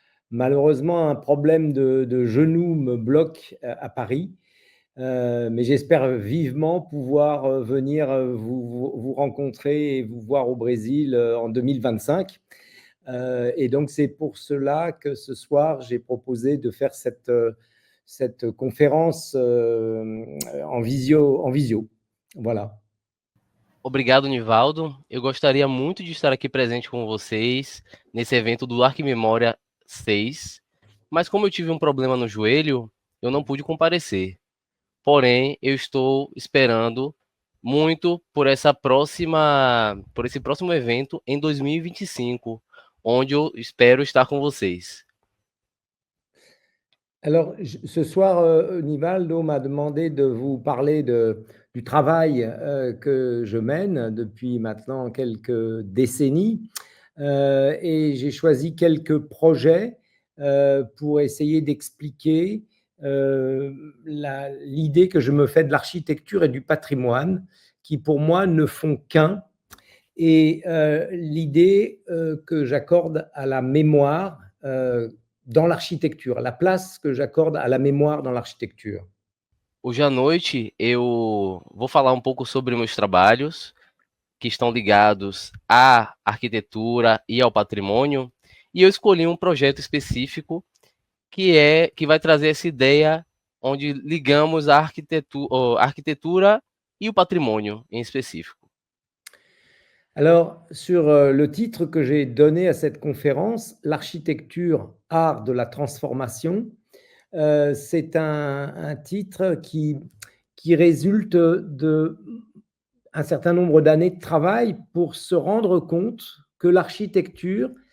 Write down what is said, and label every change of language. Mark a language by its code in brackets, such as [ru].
[fr] Malheureusement, un problème de genou me bloque à Paris, mais j'espère vivement pouvoir venir vous rencontrer et vous voir au Brésil en 2025. Et donc, c'est pour cela que ce soir, j'ai proposé de faire cette conférence en visio. Voilà. [pt] Obrigado, Nivaldo. Eu gostaria muito de estar aqui presente com vocês nesse evento do Arc Memória 6, mas como eu tive um problema no joelho, eu não pude comparecer. Porém, eu estou esperando muito por esse próximo evento em 2025, onde eu espero estar com vocês. [fr] Alors, ce soir, Nivaldo m'a demandé de vous parler du travail que je mène depuis maintenant quelques décennies. Et j'ai choisi quelques projets pour essayer d'expliquer l'idée que je me fais de l'architecture et du patrimoine, qui pour moi ne font qu'un, et l'idée que j'accorde à la mémoire dans l'architecture, la place que j'accorde à la mémoire dans l'architecture. [pt] Hoje à noite eu vou falar um pouco sobre meus trabalhos que estão ligados à arquitetura e ao patrimônio, e eu escolhi um projeto específico que vai trazer essa ideia onde ligamos a arquitetura e o patrimônio em específico. [fr] Alors, sur le titre que j'ai donné à cette conférence, l'architecture, art de la transformation, c'est un titre qui résulte d'un certain nombre d'années de travail pour se rendre compte que l'architecture,